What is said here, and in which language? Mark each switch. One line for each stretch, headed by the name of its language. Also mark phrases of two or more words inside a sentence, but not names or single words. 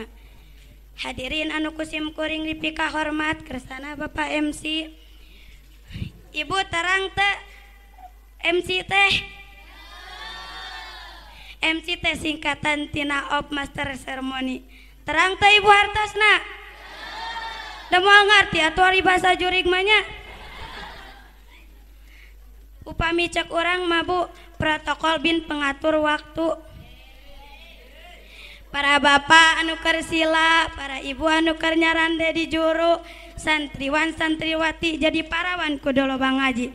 Sundanese: Hadirin anu kusim kuring dipika hormat kersana Bapak MC. Ibu terang teh MC teh MC teh singkatan tina
English: of master ceremony.
Sundanese: Terang teh Ibu hartosna. Da moal ngarti atuh ari bahasa jurig mah nya. Upami cek urang mah Bu, protokol bin
Indonesian: pengatur waktu.
Sundanese: Para bapak anu keur sila, para ibu anu keur nyarande di juru, santriwan santriwati jadi parawan kudu loba ngaji.